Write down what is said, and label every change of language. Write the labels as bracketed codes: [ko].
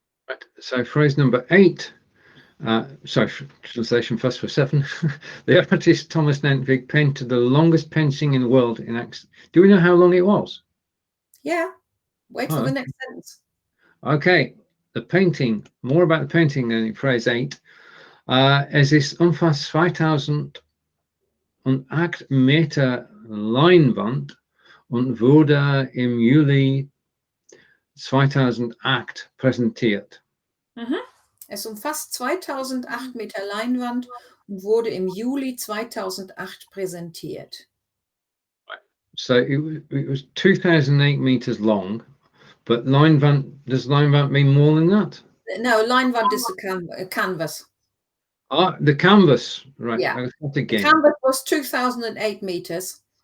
[en] Right. So phrase number 8. Translation first for 7. The artist Thomas Nentwig painted the longest painting in the world in acts. Do we know how long it was? Yeah. Wait for the next sentence. Okay. The painting, more about the painting in phrase 8. [de] Es ist umfasst 2008 Meter Leinwand und wurde im Juli 2008 präsentiert. Es umfasst 2008 Meter Leinwand und wurde im Juli 2008 präsentiert. [en] So it was 2008 meters long, but does Leinwand mean more than that? No, Leinwand is a canvas. Ah, the canvas, right. Yeah. The canvas was 2008 meters.